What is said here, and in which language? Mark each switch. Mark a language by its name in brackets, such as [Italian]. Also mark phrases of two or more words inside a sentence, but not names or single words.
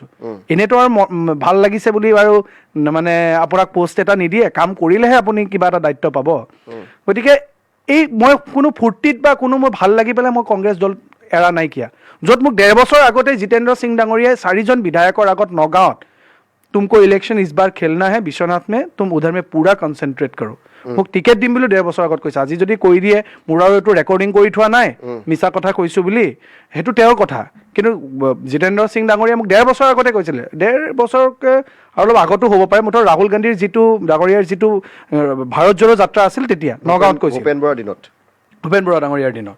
[Assamese] এনেতো আৰু ভাল লাগিছে বুলি আৰু মানে আপোনাক পোষ্ট এটা নিদিয়ে, কাম কৰিলেহে আপুনি কিবা এটা দায়িত্ব পাব। গতিকে এই মই কোনো ফূৰ্তিত বা কোনো মই ভাল লাগি পেলাই মই কংগ্ৰেছ দল এৰা নাইকিয়া, য'ত মোক 1.5 বছৰ আগতে জিতেন্দ্ৰ সিং ডাঙৰীয়াই 4জন বিধায়কৰ আগত নগাঁৱত, [Hindi] तुमको इलेक्शन इस बार खेलना है विश्वनाथ में, तुम उधर में पूरा कन्सेंट्रेट करो, [Assamese] মোক টিকেট দিম বুলি 1.5 বছৰ আগত কৈছে। আজি যদি কৈ দিয়ে মোৰ আৰু এইটো ৰেকৰ্ডিং কৰি থোৱা নাই, মিছা কথা কৈছোঁ বুলি, সেইটো তেওঁৰ কথা, কিন্তু জিতেন্দ্ৰ সিং ডাঙৰীয়াই মোক 1.5 বছৰ আগতে কৈছিলে, 1.5 বছৰকে আৰু অলপ আগতো হ'ব পাৰে, মুঠৰ ৰাহুল গান্ধীৰ যিটো ডাঙৰীয়াৰ যিটো ভাৰত জোড়ো যাত্ৰা আছিল তেতিয়া নগাঁৱত কৈছিল, ভূপেন বৰা ডাঙৰীয়াৰ দিনত।